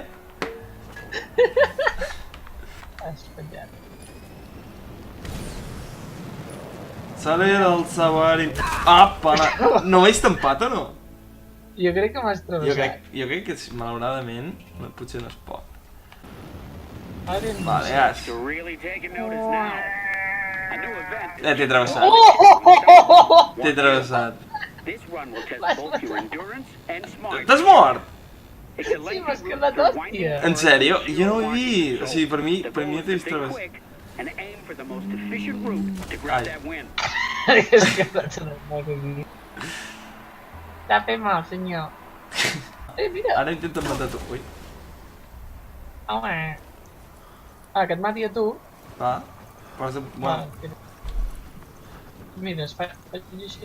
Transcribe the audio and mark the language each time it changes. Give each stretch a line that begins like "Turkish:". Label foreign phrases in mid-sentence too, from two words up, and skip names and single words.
Catalan: Has fallat. Saler el sabari... Apa, no m'he estampat o no? Jo crec que m'has travessat. Jo crec que malauradament potser no es pot. Vale, Gas.
English: You're really taking notice now. A new event.
Catalan: T'he travessat. T'he travessat.
English: This run will test both your endurance and smart.
Catalan: T'has mort?
English: It's a
Catalan: Sí,
English: lengthy
Catalan: m'has
English: route
Catalan: quedat
English: through
Catalan: hòstia. En sèrio? Jo no ho he vist. O sigui, per mi
English: The goal
Catalan: t'he
English: is to
Catalan: vist
English: stay
Catalan: travessat.
English: quick and aim for the most efficient route to grab
Catalan: Ai.
English: that win.
Catalan: Has quedat en el moc aquí. T'ha fet mal, senyor. Mira. Ara intenten matar tu. Ui, Home. Que et mati a tu. va. Posa... Bueno, Espera. Mira, faig així.